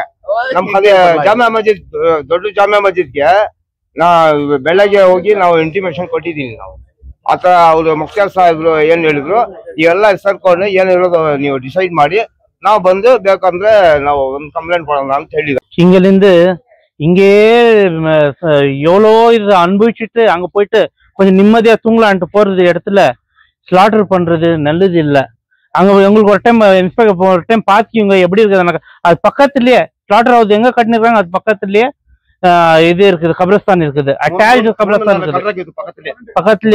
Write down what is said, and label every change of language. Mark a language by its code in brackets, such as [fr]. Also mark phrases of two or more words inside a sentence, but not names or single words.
[kn] ನಮ್ ಜಾಮಾ ಮಸ್ಜಿದ್ ದೊಡ್ಡ ಜಾಮಾ ಮಸ್ಜಿದ್ಗೆ ಬೆಳಗ್ಗೆ ಹೋಗಿ ನಾವು ಇಂಟಿಮೇಷನ್ ಕೊಟ್ಟಿದೀನಿ ನಾವು. ಆತರ ಅವ್ರು ಮುಖ್ತಾರ್ ಸಾಹೇಬ್ರು ಏನ್ ಹೇಳಿದ್ರು, ಇವೆಲ್ಲ ಸರ್ಕೊಂಡು ಏನಿರೋದು ನೀವು ಡಿಸೈಡ್ ಮಾಡಿ ನಾವು ಬಂದು ಬೇಕಂದ್ರೆ ನಾವು ಒಂದು ಕಂಪ್ಲೇಂಟ್ ಕೊಡೋಣ ಅಂತ ಹೇಳಿದ್ರು. [ta] இங்கிருந்து இங்கே எவ்வளோ இது அனுபவிச்சுட்டு அங்க போயிட்டு கொஞ்சம் நிம்மதியா தூங்கலான்ட்டு போறது இடத்துல ஸ்லாட்டர் பண்றது நல்லது இல்லை. அங்க உங்களுக்கு ஒரு டைம் இன்ஸ்பெக்டர் ஒரு டைம் பாத்திங்க எப்படி இருக்குது. அது பக்கத்துலயே [en] slaughter house [ta] எங்க கட்டிருக்காங்க, அது பக்கத்துலயே இது இருக்குது, கபிரஸ்தான் இருக்குது, அட்டாச் கபிரஸ்தான் இருக்குது பக்கத்துலயே.